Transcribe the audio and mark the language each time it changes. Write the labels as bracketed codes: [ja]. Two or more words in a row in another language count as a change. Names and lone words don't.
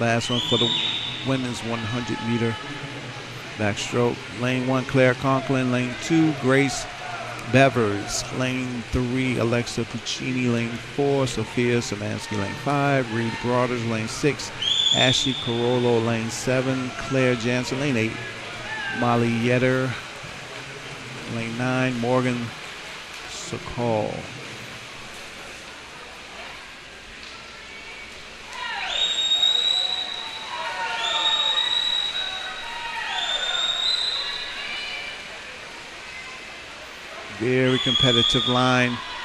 [en] Last one for the women's 100-meter backstroke. Lane 1, Claire Conklin. Lane 2, Grace Bevers. Lane 3, Alexa Puccini. Lane 4, Sophia Samansky. Lane 5, Reed Broaders. Lane 6, Ashley Carollo. Lane 7, Claire Jansen. Lane 8, Molly Yetter. Lane 9, Morgan Sokol. Very competitive line.